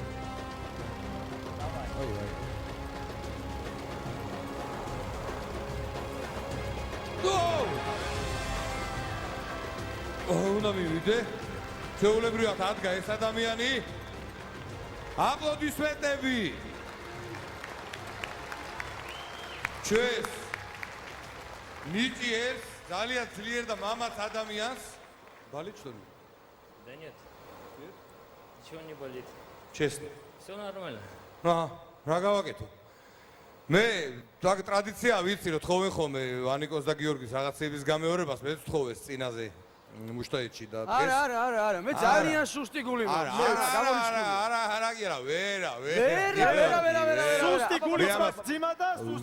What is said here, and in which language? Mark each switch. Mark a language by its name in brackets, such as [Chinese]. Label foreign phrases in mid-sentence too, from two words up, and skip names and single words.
[Georgian] უნდა მივიდე. ჩვეულებრივად ადგა ეს ადამიანი. აპლოდისმენტები. ჩვენს ნიჭიერს, ძალიან ძლიერ და მამაც ადამიანს. [Russian] Болит что ли? Да нет. Ничего не болит. Честно. Все нормально. [Georgian] რა გავაკეთო? მე ტრადიცია ვიცი რომ თხოვენ ხოლმე ვანიკოს და გიორგის რაღაცების გამეორებას, მე ვთხოვეს წინაზე მუშტაეთში და ეს არა, მე ძალიან სუსტი გული მაქვს. არა, ვერა. სუსტი გული მაქვს, ძიმა და სუსტი